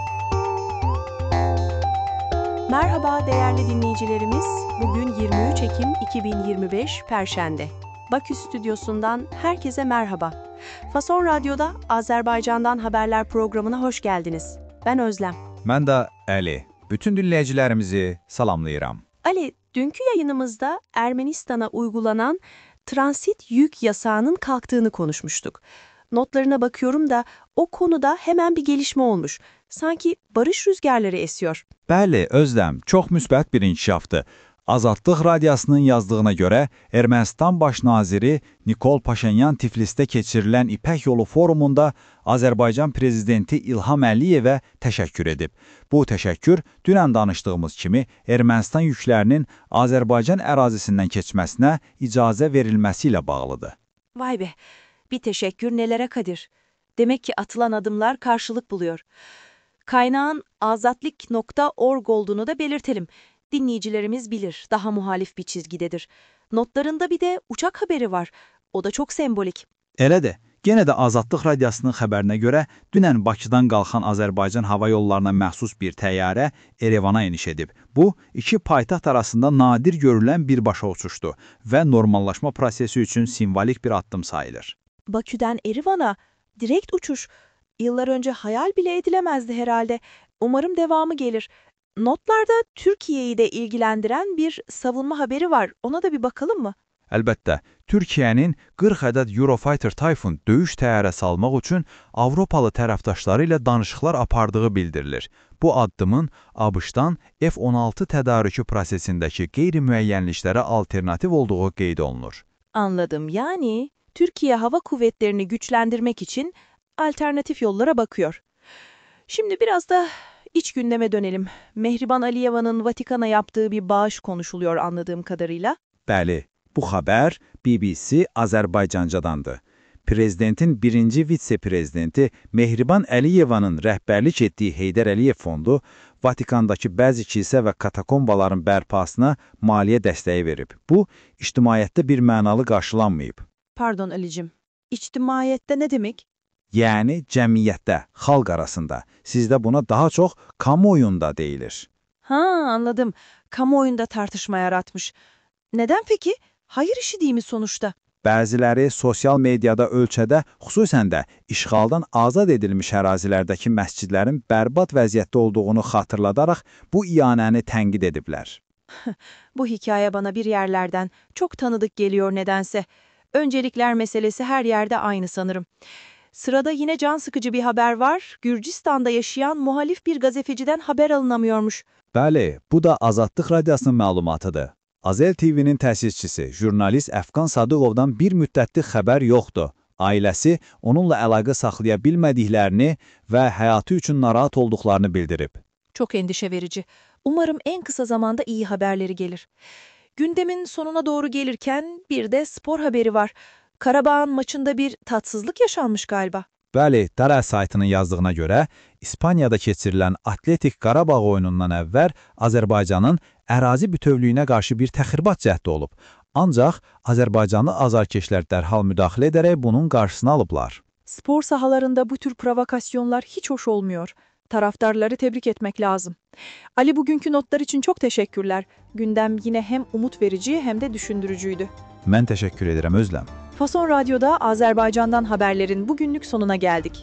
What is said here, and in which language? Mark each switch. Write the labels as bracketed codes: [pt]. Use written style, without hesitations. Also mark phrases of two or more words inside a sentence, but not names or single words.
[tr] Merhaba değerli dinleyicilerimiz. Bugün 23 Ekim 2025 Perşembe. Bakü stüdyosundan herkese merhaba. Fason Radyo'da Azerbaycan'dan haberler programına hoş geldiniz. Ben Özlem. [az] Mən də Əli. Bütün dinləyicilərimizi salamlayıram. [tr] Ali, dünkü yayınımızda Ermenistan'a uygulanan transit yük yasağının kalktığını konuşmuştuk. Notlarına bakıyorum da o konuda hemen bir gelişme olmuş. Sanki barış rüzgarları esiyor. [az] Bəli, Özləm, çox müsbət bir inkişafdır. Azadlıq Radiyasının yazdığına görə Ermənistan baş naziri Nikol Paşinyan Tiflisdə keçirilən İpək Yolu forumunda Azərbaycan prezidenti İlham Əliyevə təşəkkür edib. Bu təşəkkür dünən danışdığımız kimi Ermənistan yüklərinin Azərbaycan ərazisindən keçməsinə icazə verilməsi ilə bağlıdır. [tr] Vay be, bir teşekkür nelere kadir. Demek ki atılan adımlar karşılık buluyor. Kaynağın azatlik.org olduğunu da belirtelim. Dinleyicilerimiz bilir, daha muhalif bir çizgidedir. Notlarında bir de uçak haberi var. O da çok sembolik. [az] Elədir. Yenə də Azadlıq Radiyasının xəbərinə görə dünən Bakıdan qalxan Azərbaycan hava yollarına məxsus bir təyyarə Erevana eniş edib. Bu, iki paytaxt arasında nadir görülən birbaşa uçuşdu və normallaşma prosesi üçün simvolik bir addım sayılır. [tr] Bakü'den Erivan'a direkt uçuş. Yıllar önce hayal bile edilemezdi herhalde. Umarım devamı gelir. Notlarda Türkiye'yi de ilgilendiren bir savunma haberi var. Ona da bir bakalım mı? [az] Əlbəttə, Türkiyənin 40 ədəd Eurofighter Typhoon döyüş təyyarəsi almaq üçün Avropalı tərəfdaşları ilə danışıqlar apardığı bildirilir. Bu addımın ABŞ-dan F-16 tədarükü prosesindəki qeyri-müəyyənliklərə alternativ olduğu qeyd olunur. [tr] Anladım. Yani Türkiye Hava Kuvvetleri'ni güçlendirmek için alternatif yollara bakıyor. Şimdi biraz da iç gündeme dönelim. Mehriban Aliyeva'nın Vatikan'a yaptığı bir bağış konuşuluyor anladığım kadarıyla. [az] Bəli, bu xəbər BBC Azərbaycancadandır. Prezidentin birinci vitse-prezidenti Mehriban Əliyevanın rəhbərlik etdiyi Heydər Əliyev Fondu Vatikandakı bəzi kilsə və katakombaların bərpasına maliyyə dəstəyi verib. Bu, ictimaiyyətdə bir mənalı qarşılanmayıb. [tr] Pardon Ali'cim, içtimaiyette ne demek? [az] Yəni cəmiyyətdə, xalq arasında. Sizdə buna daha çox kamuoyunda deyilir. [tr] Ha, anladım. Kamuoyunda tartışma yaratmış. Neden peki? Hayır işi değil mi sonuçta? [az] Bəziləri sosial mediada ölkədə, xüsusən də işğaldan azad edilmiş ərazilərdəki məscidlərin bərbad vəziyyətdə olduğunu xatırladaraq bu iyanəni tənqid ediblər. [tr] Bu hikaye bana bir yerlerden çok tanıdık geliyor nedense. Öncelikler meselesi her yerde aynı sanırım. Sırada yine can sıkıcı bir haber var. Gürcistan'da yaşayan muhalif bir gazeteciden haber alınamıyormuş. [az] Bəli, bu da Azadlıq Radiyasının məlumatıdır. Azel TV-nin təsisçisi, jurnalist Əfqan Sadıqovdan bir müddətli xəbər yoxdur. Ailəsi onunla əlaqə saxlaya bilmədiklərini və həyatı üçün narahat olduqlarını bildirib. [tr] Çok endişe verici. Umarım en kısa zamanda iyi haberleri gelir. Gündemin sonuna doğru gelirken bir de spor haberi var. Karabağ'ın maçında bir tatsızlık yaşanmış galiba. Bəli, Dara saytının yazdığına görə, İspaniyada keçirilən Atletik Qarabağ oyunundan əvvəl Azərbaycanın ərazi bütövlüyünə qarşı bir təxribat cəhdi olub. Ancaq Azərbaycanlı azarkeşlər dərhal müdaxilə edərək bunun qarşısını alıblar. Spor sahalarında bu tür provokasyonlar hiç hoş olmuyor. Taraftarları tebrik etmek lazım. Ali, bugünkü notlar için çok teşekkürler. Gündem yine hem umut verici hem de düşündürücüydü. [az] Mən təşəkkür edirəm Özləm. [tr] Fason Radyo'da Azerbaycan'dan haberlerin bugünlük sonuna geldik.